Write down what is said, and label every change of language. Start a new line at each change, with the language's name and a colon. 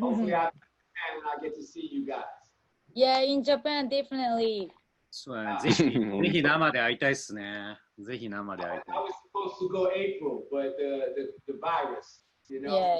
English: Hopefully I get to see you guys. Yeah, in Japan, definitely.
Japanese: そうね、ぜひ生で会いたいっすね。ぜひ生で会いたい。
English: I was supposed to go April, but the virus, you know.